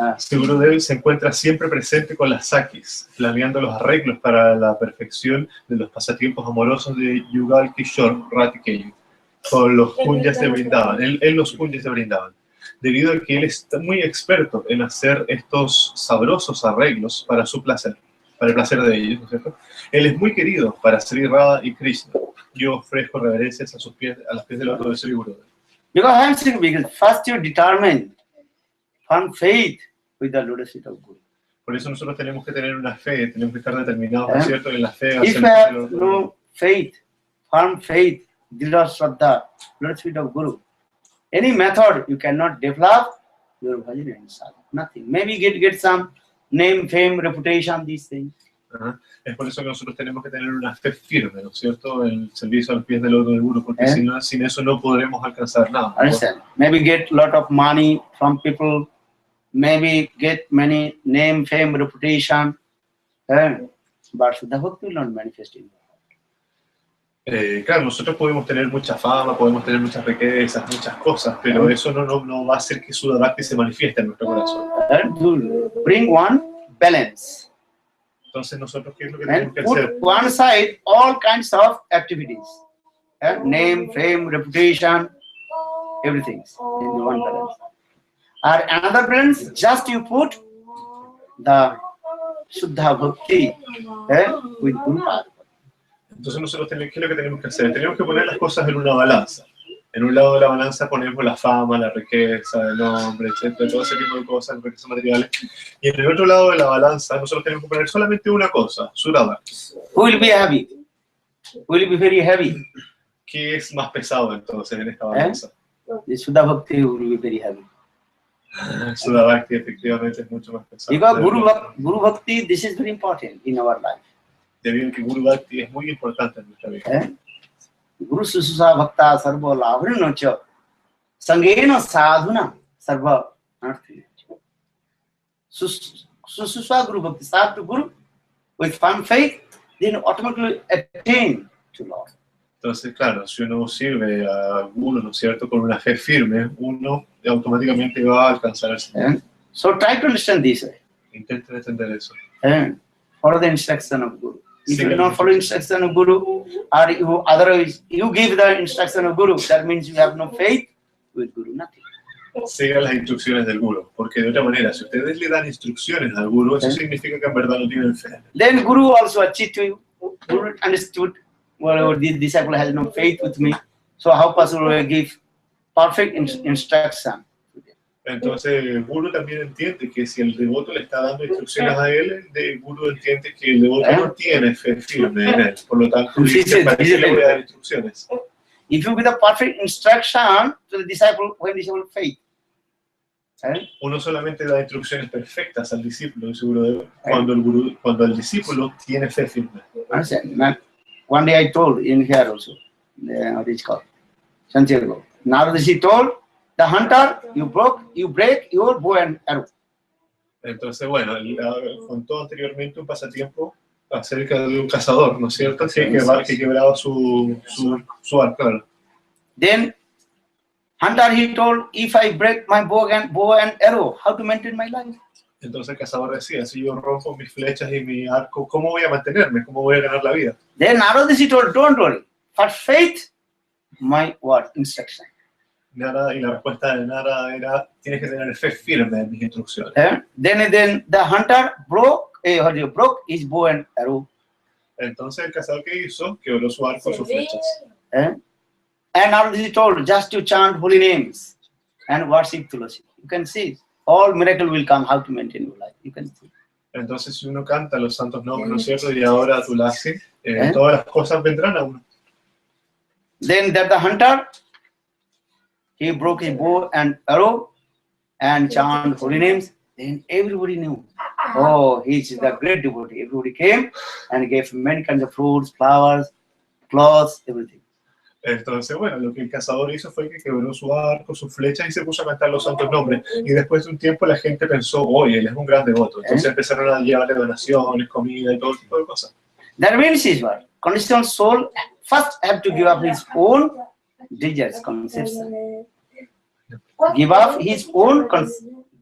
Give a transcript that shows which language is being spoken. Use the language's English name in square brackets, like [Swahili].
[Spanish] Gurudeva se encuentra siempre presente con las sakis, planeando los arreglos para la perfección de los pasatiempos amorosos de Yugal Kishore Ratikeyu con los kunjas de Vrindavan. Él los kunjas de Vrindavan. Debido a que él está muy experto en hacer estos sabrosos arreglos para su placer, para el placer de ellos, ¿no es cierto? Él es muy querido para Sri Radha y Krishna. Yo ofrezco reverencias a sus pies, a los pies del otro de Sri Gurudeva. [English] Because I am saying, because first you determine firm faith with the lotus feet of Guru. [Spanish] Por eso nosotros tenemos que tener una fe, tenemos que estar determinados, ¿no es cierto?, en la fe. [English] If you have no faith, firm faith, Dila Shraddha, lotus feet of Guru, any method you cannot develop your bhajan and sadhana. Nothing. Maybe get some name, fame, reputation, these things. Ajá. [Spanish] Es por eso que nosotros tenemos que tener una fe firme, ¿no es cierto?, en el servicio a los pies del otro del Guru, porque sin eso no podremos alcanzar nada, ¿no? [English] Understand? Maybe get lot of money from people, maybe get many name, fame, reputation, but Shuddha Bhakti will not manifest in you. [Spanish] Claro, nosotros podemos tener mucha fama, podemos tener muchas riquezas, muchas cosas, pero eso no va a hacer que Shuddha Bhakti se manifieste en nuestro corazón. [English] Bring one balance. [Spanish] Entonces nosotros, ¿qué es lo que tenemos [English] And [Spanish] que [English] put [Spanish] hacer? [English] one side all kinds of activities, name, fame, reputation, everything in the one balance. Or another balance, just you put the Shuddha Bhakti with Guru Pada. [Spanish] Entonces nosotros tenemos, ¿qué es lo que tenemos que hacer? Tenemos que poner las cosas en una balanza. En un lado de la balanza ponemos la fama, la riqueza, el nombre, etcétera, todo ese tipo de cosas, las riquezas materiales. Y en el otro lado de la balanza nosotros tenemos que poner solamente una cosa, Shuddha Bhakti. [English] Who will be heavy? Who will be very heavy? [Spanish] ¿Qué es más pesado entonces en esta balanza? [English] The Shuddha Bhakti will be very heavy. [Spanish] Shuddha Bhakti efectivamente es mucho más pesado. [English] Because Guru Bhakti, this is very important in our life. [Spanish] Debido a que Guru Bhakti es muy importante en nuestra vida. [Sanskrit] Guru Sususa Bhakta Sarva Lavrinnocha Sangena Sadhuna Sarva Arthi. [English] Sususa Guru Bhakti, serve to Guru with firm faith, then automatically attain to Lord. [Spanish] Entonces, claro, si uno sirve a Guru, ¿no es cierto?, con una fe firme, uno automáticamente va a alcanzar el Señor. [English] So try to understand this way. [Spanish] Intenten entender eso. [English] Follow the instruction of Guru. If you do not follow instruction of Guru, or you otherwise you give the instruction of Guru, that means you have no faith with Guru, nothing. [Spanish] Sigan las instrucciones del Guru, porque de otra manera, si ustedes le dan instrucciones al Guru, eso significa que en verdad no tienen fe. [English] Then Guru also achieved to you. Guru understood, well, this disciple has no faith with me, so how possible will I give perfect instruction? [Spanish] Entonces, el Guru también entiende que si el devoto le está dando instrucciones a él, el Guru entiende que el devoto no tiene fe firme en él. Por lo tanto, dice, ¿para qué le voy a dar instrucciones? [English] If you give the perfect instruction to the disciple, when disciple faith. [Spanish] Uno solamente da instrucciones perfectas al discípulo, seguro, cuando el discípulo tiene fe firme. [English] One day I told in here also, what is called Santiago. Naradaji told, the hunter, you break your bow and arrow. [Spanish] Entonces, bueno, él contó anteriormente un pasatiempo acerca de un cazador, ¿no es cierto? Que quebraba su arco. [English] Then hunter, he told, if I break my bow and arrow, how to maintain my life? [Spanish] Entonces el cazador decía, si yo rompo mis flechas y mi arco, ¿cómo voy a mantenerme? ¿Cómo voy a ganar la vida? [English] Then Narada, he told, don't worry, for faith, my word, instruction. [Spanish] Nada, y la respuesta de Nara era, tienes que tener fe firme en mis instrucciones. [English] Then the hunter broke his bow and arrow. [Spanish] Entonces el cazador que hizo, quebró su arco y sus flechas. [English] And Narada, he told, just to chant holy names and worship Tulasi. You can see, all miracle will come, how to maintain your life. You can see. [Spanish] Entonces si uno canta los santos nombres, ¿no es cierto? Y ahora Tulasi, todas las cosas vendrán a uno. [English] Then that the hunter, he broke his bow and arrow and chanted holy names. Then everybody knew, oh, he's the great devotee. Everybody came and gave him many kinds of fruits, flowers, clothes, everything. [Spanish] Entonces, bueno, lo que el cazador hizo fue que quebró su arco, sus flechas y se puso a cantar los santos nombres. Y después de un tiempo la gente pensó, oye, él es un gran devoto. Entonces empezaron a llevarle donaciones, comida y todo tipo de cosas. [English] That means is what? Conditional soul first have to give up his own desires, conception. Give up his own conception.